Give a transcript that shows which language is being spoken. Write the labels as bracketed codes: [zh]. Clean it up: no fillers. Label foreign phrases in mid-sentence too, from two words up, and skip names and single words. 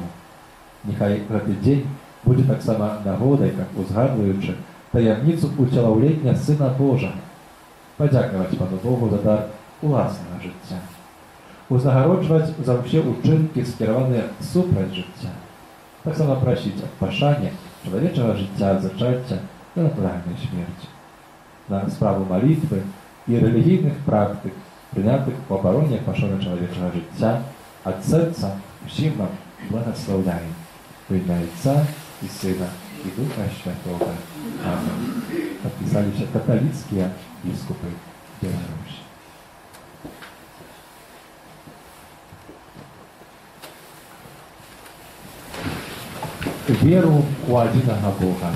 [be] Няхай гэты дзень будзе таксама нагодай, как узгадваючы таямніцу уцелаўлення Сына Божага, падзякаваць Пану Богу за дар уласнага жыцця, узнагароджваць за ўсе ўчынкі, скіраваныя супраць жыцця, таксама прасіць адпашання чалавечага жыцця ад зачацця і натуральнай смерці. На справу малітвы і рэлігійных практык, прынятых у абароне пашаны чалавечага жыцця, ад сэрца усім вам благаслаўляем. [ru] У імя Отца і Сына і Духа Святого. Аминь. Подписались католицкие біскупи Беларуси. Веру у одиного Бога.